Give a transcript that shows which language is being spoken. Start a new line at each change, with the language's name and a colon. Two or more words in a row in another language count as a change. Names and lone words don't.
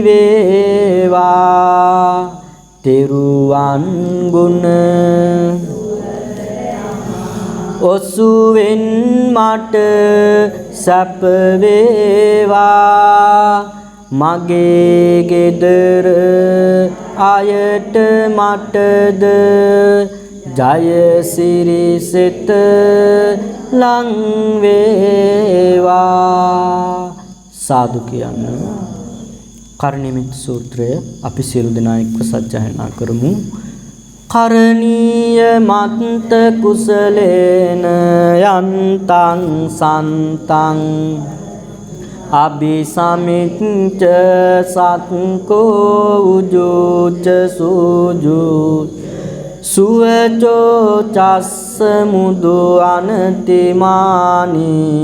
Sinhala: වේවා තෙරුවන් ගුණ ඔසුවෙන් මට සැප වේවා මගේ ගෙදර අයට මටද ජය සිරි සිත ලං වේවා සාදු කියන්න. කරණීයමෙත් සූත්‍රය අපි සියලු දෙනා එක්ව සජ්ජායනා කරමු.
Pali: කරණීය මත්ත කුසලේන යන්තං සන්තං අபிසමිච්ච සත්කෝ උජුච සුජු සුවචෝ චස්ස මුදු අනතිමානි